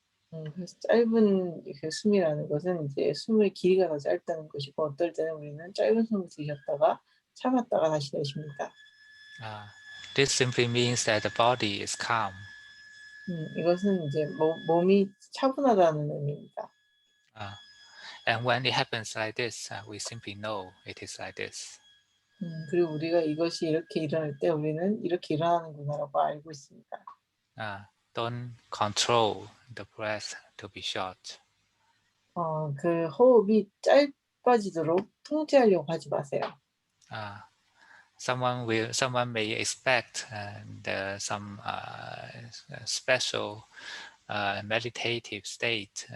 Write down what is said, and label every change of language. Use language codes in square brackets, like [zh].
[ko] 그래서 짧은 그 숨이라는 것은 이제 숨의 길이가 더 짧다는 것이고, 어떨 때는 우리는 짧은 숨을 들이셨다가 참았다가 다시 내쉽니다. [en] this simply means that the body is calm. [ko] 이것은 이제 몸이 차분하다는 의미입니다. [en] And when it happens like this, we simply know it is like this. [ko] 그리고 우리가 이것이 이렇게 일어날 때 우리는 이렇게 일어나는구나라고 알고 있습니다. [en] Don't control the breath to be short. [ko] 그 호흡이 짧아지도록 통제하려고 하지 마세요. [en] Someone may expect some special meditative state.